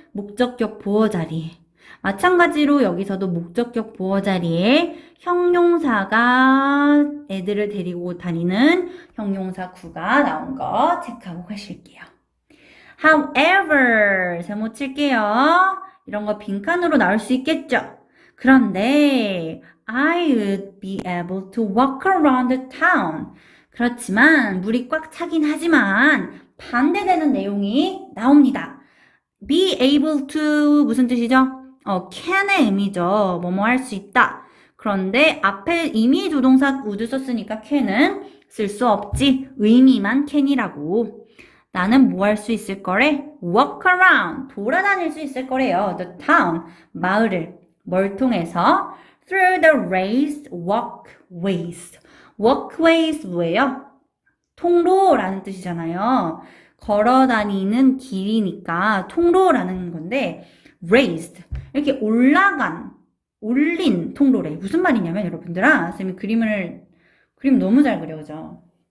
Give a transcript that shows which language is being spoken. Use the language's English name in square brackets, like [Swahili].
[Korean] 목적격 보어 자리에. 마찬가지로 여기서도 목적격 보어 자리에 형용사가 애들을 데리고 다니는 형용사 구가 나온 거 체크하고 가실게요. However, 제목 칠게요. 이런 거 빈칸으로 나올 수 있겠죠? 그런데 [English] I would be able to walk around the town. [Korean] 그렇지만 물이 꽉 차긴 하지만 반대되는 내용이 나옵니다. be able to 무슨 뜻이죠? can의 의미죠. 뭐뭐 할 수 있다. 그런데 앞에 이미 조동사 would 썼으니까 can은 쓸 수 없지. 의미만 can이라고. 나는 뭐 할 수 있을 거래? [English] walk around. [Korean] 돌아다닐 수 있을 거래요. the town. 마을을. 뭘 통해서? [English] through the raised walkways. [Korean] walkways 뭐예요? 통로라는 뜻이잖아요. 걸어 다니는 길이니까 통로라는 건데 raised. 이렇게 올린 통로래. 무슨 말이냐면 여러분들아, 쌤이 그림 너무 잘 그려, 그죠?